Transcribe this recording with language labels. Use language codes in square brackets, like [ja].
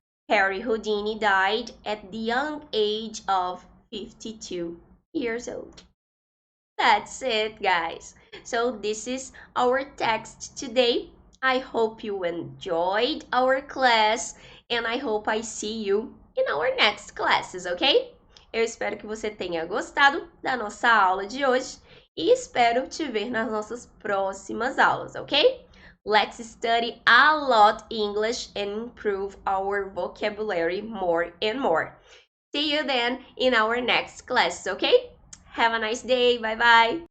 [en] Harry Houdini died at the young age of 52 years old. That's it, guys. So this is our text today. I hope you enjoyed our class and I hope I see you in our next classes, ok? [pt] Eu espero que você tenha gostado da nossa aula de hoje e espero te ver nas nossas próximas aulas, ok? [en] Let's study a lot English and improve our vocabulary more and more. See you then in our next class, okay? Have a nice day. Bye bye.